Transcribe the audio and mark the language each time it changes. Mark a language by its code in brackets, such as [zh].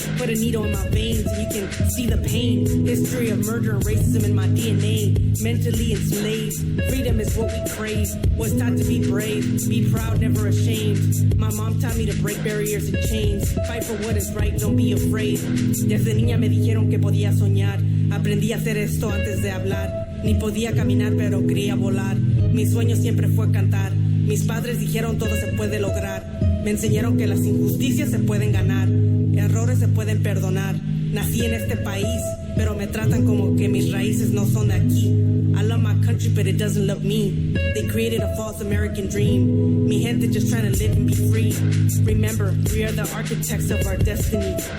[en] Put a needle in my veins and you can see the pain. History of murder and racism in my DNA. Mentally enslaved, freedom is what we crave. Was taught to be brave, be proud, never ashamed. My mom taught me to break barriers and chains. Fight for what is right, don't be afraid. [es] Desde niña me dijeron que podía soñar. Aprendí a hacer esto antes de hablar. Ni podía caminar pero quería volar. Mi sueño siempre fue cantar. Mis padres dijeron todo se puede lograr. Me enseñaron que las injusticias se pueden ganar. Errores se pueden perdonar. Nací en este país, pero me tratan como que mis raíces no son de aquí. [en] I love my country, but it doesn't love me. They created a false American dream. [es] Mi gente [en] just trying to live and be free. Remember, we are the architects of our destiny.